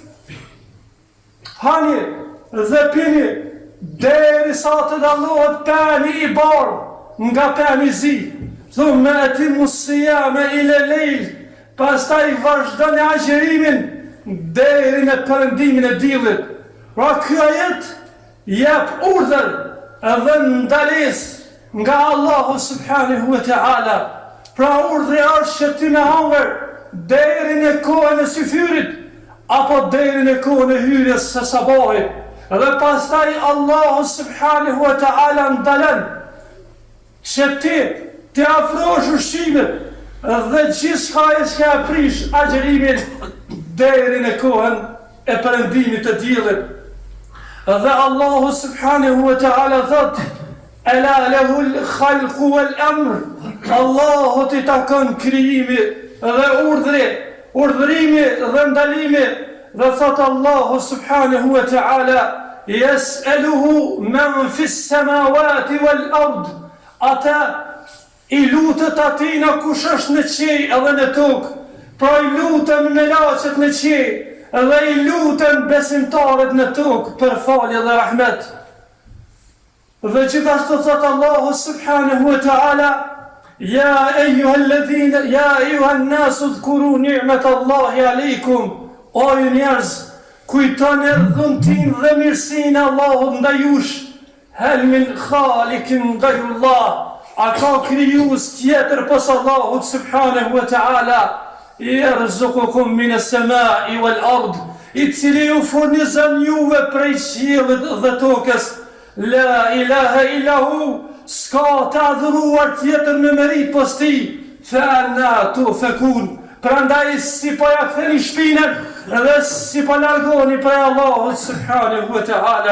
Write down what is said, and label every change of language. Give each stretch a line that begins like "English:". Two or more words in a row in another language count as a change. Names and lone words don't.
Albanian: hani dhe pini derisa të dallohet peni i bardhë nga peni i zi,
Arabic: ثم أتموا الصيام إلى الليل,
Albanian: pastaj vazhdoni agjerimin deri në perëndimin e diellit. Pra ky ajet jep urdhër edhe ndalesë nga Allahu
Arabic: سبحانه وتعالى.
Albanian: Pra urdhri është që ty me hangër deri në kohën e syfyrit, apo deri në kohën e hyrjes së sabahit. Dhe pastaj Allahu
Arabic: سبحانه وتعالى
Albanian: ndalën që ti të afrosh ushqimet dhe gjithçka që aprish agjerimin deri në kohën e perëndimit të diellit.
Arabic: Dhe Allahu سبحانه وتعالى thot: ألا له الخلق والأمر,
Albanian: Allahut I takon krijimi dhe urdhërimi dhe ndalimi, dhe thot Allahu
Arabic: سبحانه وتعالى: "يسأله من في السماوات والأرض."
Albanian: Ata I lutët atina kush është në qej edhe në tokë, pra I lutën me laqet në qej, edhe I lutën besimtarët në tokë për falje dhe rahmet. Dhe gjithashtu thot Allahu
Arabic: سبحانه وتعالى: "يا أيها الناس اذكروا نعمة الله عليكم."
Albanian: O ju njerëz, kujtoni dhuntin dhe mirësinë e Allahut ndaj jush.
Arabic: هل من خالق غير الله.
Albanian: A ka krijues tjetër pas Allahut
Arabic: سبحانه وتعالى? يرزقكم من السماء والأرض.
Albanian: I cili ju furnizon juve prej qiellit dhe tokës.
Arabic: لا إله إلا هو.
Albanian: S'ka të adhuruar tjetër me merit pos ti.
Arabic: فأنى تؤفكون.
Albanian: Prandaj si po ja ktheni shpinën dhe si po largoni prej Allahut
Arabic: سبحانه وتعالى.